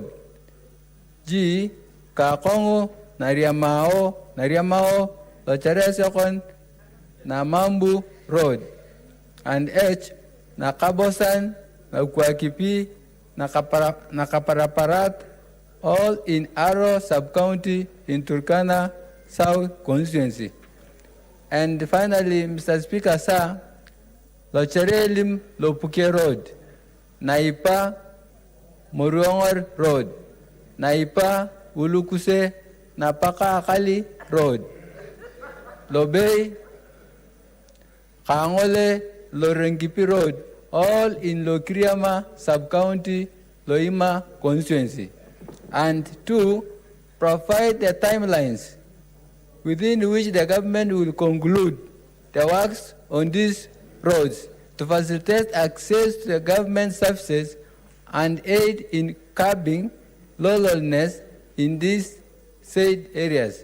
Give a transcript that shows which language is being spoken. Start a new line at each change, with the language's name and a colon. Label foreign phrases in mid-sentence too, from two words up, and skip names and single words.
English: G. Kakongo, Nariamao, Ocheresekon, Namambu Road. And H. Nakabosan, Nakwakipi, Nakaparaparat, all in Aro Sub-County in Turkana South Constituency. And finally, Mr. Speaker, sir, Locherelim Lopuke Road, Naipa Moruongor Road, Naipa Ulukuse Napaka Akali Road, Lobei Kangole Lorengipi Road, all in Lokriama Sub-County, Loima Constituency. And 2, provide the timelines within which the government will conclude the works on these roads to facilitate access to the government services and aid in curbing lawlessness in these said areas.